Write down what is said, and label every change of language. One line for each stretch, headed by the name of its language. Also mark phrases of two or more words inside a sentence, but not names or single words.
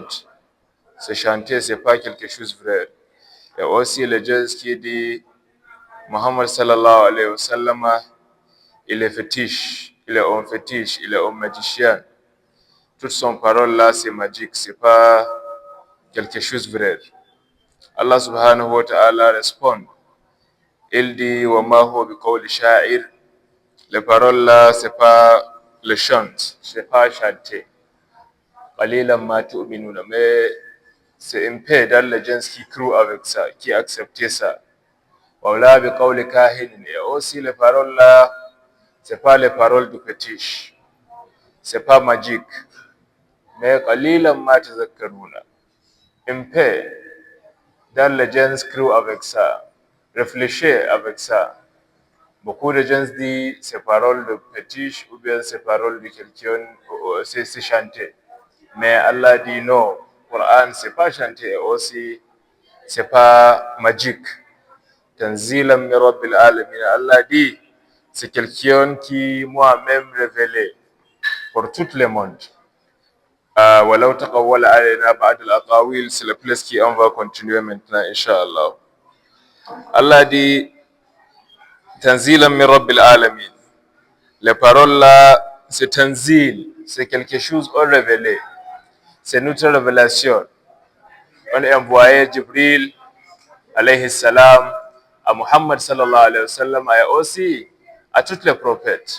French: C'est chanter, c'est pas quelque chose de vrai. Et aussi le jazz qui dit Muhammad
Arabic: sallallahu alayhi wa sallam,
French: il est fétiche, il est un fétiche, il est un magicien. Toutes son parole là, c'est magique, c'est pas quelque chose de vrai.
Arabic: Allah subhanahu wa ta'ala
French: répond. Il dit
Arabic: wa ma huwa bi qawli sha'ir.
French: Les paroles là, c'est pas le chant, c'est pas chanter.
Arabic: Qalilan ma tu'minuna,
French: mais c'est un peu dans les gens qui croient avec ça, qui acceptent ça.
Arabic: Wa la bi qawli kahin.
French: Et aussi les paroles là, c'est pas les paroles du fétiche, c'est pas magique. Mais
Arabic: qalilan ma tazakkaruna.
French: Un peu dans les gens croient avec ça. Réfléchissez avec ça. Beaucoup de gens disent ces paroles de fétiche ou bien ces paroles de quelqu'un, c'est chanter. Mais Allah dit non, le Coran c'est pas chanter, aussi c'est pas magique.
Arabic: Tanzilan min Rabbil Alamin.
French: Allah dit c'est quelqu'un qui moi-même révélé pour tout le monde.
Arabic: Walau taqawwala alayna ba'd al-aqawil,
French: c'est la place qui on va continuer maintenant, Inch'Allah.
Arabic: Allah dit Tanzilan min Rabbil Alamin.
French: Les paroles là, c'est tanzil, c'est quelque chose on révélé. C'est notre révélation. On a envoyé Jibril
Arabic: alayhi salam
French: à Muhammad
Arabic: sallallahu alayhi wa sallam
French: et aussi à tous les prophètes.